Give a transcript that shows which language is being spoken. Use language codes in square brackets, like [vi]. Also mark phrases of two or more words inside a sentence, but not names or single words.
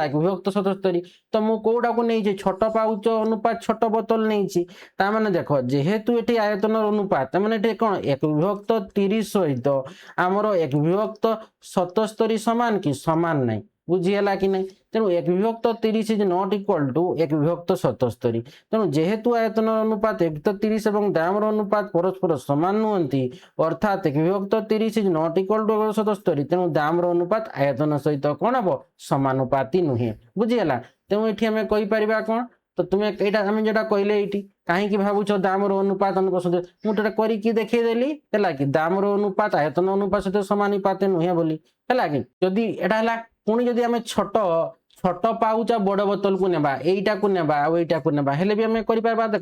[or] 1 ବିଭକ୍ତ 77 ତ ମୁଁ କୋଉଟାକୁ ନେଇଛି ଛୋଟ ପାଉଚ ଅନୁପାତ ଛୋଟ ବୋତଲ ନେଇଛି ତାମାନେ ଦେଖ ଯେହେତୁ ଏଠି ଆୟତନର ଅନୁପାତ ତାମାନେ ଏଠି କଣ 1 ବିଭକ୍ତ 30 ସହିତ ଆମର 1 ବିଭକ୍ତ 77 ସମାନ କି ସମାନ ନାହିଁ ବୁଝିହେଲା କି ନାହିଁ ତେଣୁ 1 ବିଭକ୍ତ 30 [en] is not equal to [or] 1 ବିଭକ୍ତ 77 ତେଣୁ ଯେହେତୁ ଆୟତନର ଅନୁପାତ 1 ବିଭକ୍ତ 30 ଏବଂ ଦାମର ଅନୁପାତ ପରସ୍ପର ସମାନ ନୁହନ୍ତି ଅର୍ଥାତ 1 ବିଭକ୍ତ 30 [en] is not equal to [or] 1/77 ତେଣୁ ଦାମର ଅନୁପାତ ଆୟତନ ସହିତ କଣ ହେବ ସମାନୁପାତି ନୁହେଁ ବୁଝିହେଲା। ତେଣୁ ଏଠି ଆମେ କହିପାରିବା କଣ ତ ତୁମେ ଏଇଟା ଆମେ ଯେଟା କହିଲେ ଏଇଠି କାହିଁକି ଭାବୁଛ ଦାମର ଅନୁପାତ ଅନୁପାତ ମୁଁ ଏଟା କରିକି ଦେଖେଇଦେଲି ହେଲା କି ଦାମର ଅନୁପାତ ଆୟତନ ଅନୁପାତ ସହିତ ସମାନୁପାତ ନୁହେଁ ବୋଲି ହେଲା କି ଯଦି ଏଟା ହେଲା ପୁଣି ଯଦି ଆମେ ଛୋଟ ପାଉଚ ବଡ ବୋତଲକୁ ନେବା ଏଇଟାକୁ ନେବା ଆଉ ଏଇଟାକୁ ନେବା ହେଲେ ବି ଆମେ କରିପାରିବା ଦେଖ